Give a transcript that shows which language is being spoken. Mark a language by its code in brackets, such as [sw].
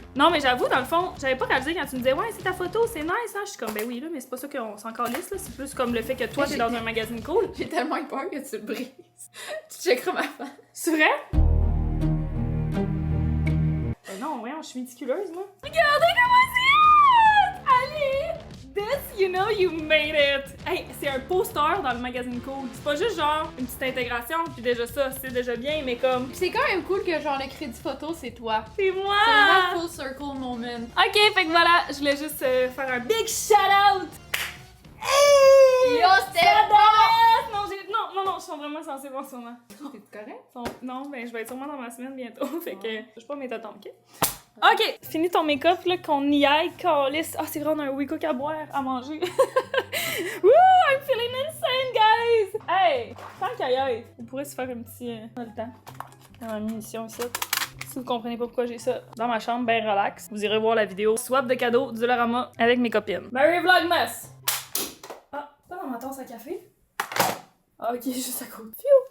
[fr] Non, mais j'avoue, dans le fond, j'avais pas réalisé quand tu me disais, ouais, c'est ta photo, c'est nice, hein. Je suis comme, ben oui, là, mais c'est pas ça qu'on s'en calisse, là. C'est plus comme le fait que toi, t'es dans un magazine cool. J'ai tellement eu peur que tu le brises. Tu checkeras ma face. C'est vrai? Ben non, voyons, je suis méticuleuse, moi. Regardez comment c'est hot! Allez! [en] This, you know you made it! [fr] Hey, c'est un poster dans le magazine Cool. C'est pas juste genre une petite intégration, puis déjà ça, c'est déjà bien, mais comme... C'est quand même cool que genre le crédit photo, c'est toi. C'est moi! C'est vraiment [en] full circle moment. [fr] Ok, fait que voilà, je voulais juste faire un [en] big shout-out! [fr] Hey! Yo, c'était bon! Non, je suis vraiment sensible en ce moment. T'es correct? Non, ben je vais être sûrement dans ma semaine bientôt, fait que je suis pas mes tontons, ok? Ok, finis ton make-up, là, qu'on y aille, calisse. Ah, c'est vrai, on a un WeCook à boire, à manger. [en] Woo, I'm feeling insane, guys! [fr] Hey, tant qu'à y aller, on pourrait se faire un petit... dans le temps. Dans ma munition ici. Si vous comprenez pas pourquoi j'ai ça dans ma chambre, ben relax. Vous irez voir la vidéo swap de cadeaux du Dollarama avec mes copines. Merry Vlogmas! Ah, pas dans ma tasse à café? Ah, ok, juste à côté.